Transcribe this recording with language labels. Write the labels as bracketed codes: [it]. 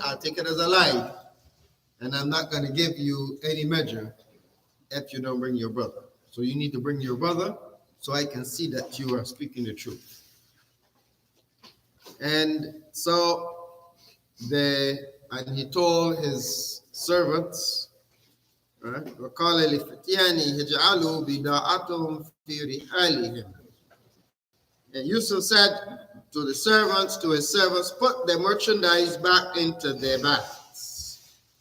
[en] I'll take it as a lie, and I'm not going to give you any measure if you don't bring your brother. So you need to bring your brother, so I can see that you are speaking the truth. And so he told his servants, right? [ar] وقال لفتيانه اجعلوا بضاعتهم في رحالهم. [en] And Yusuf said to his servants, put their merchandise back into their bags.